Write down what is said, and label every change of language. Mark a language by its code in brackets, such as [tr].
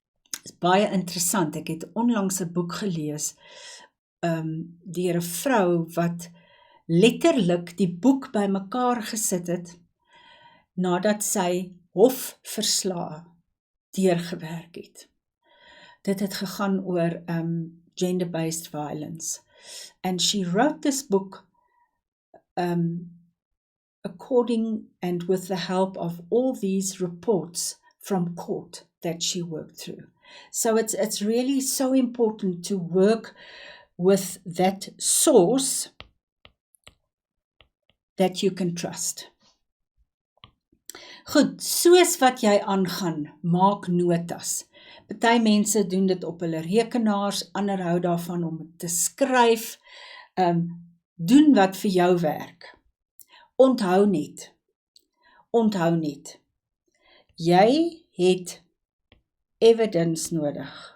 [af] Dit is baie interessant, ek het onlangs 'n boek gelees deur 'n vrou wat letterlik die boek bymekaar gesit het nadat sy hofverslae deurgewerk het. Dit het gegaan oor gender-based violence. [en] And she wrote this book according and with the help of all these reports from court that she worked through. So it's really so important to work with that source that you can trust. [af] Goed, soos wat jy aangaan, maak notas. Party mense doen dit op hulle rekenaars, ander hou daarvan om te skryf. Doen wat vir jou werk. Onthou net, jy het evidence nodig.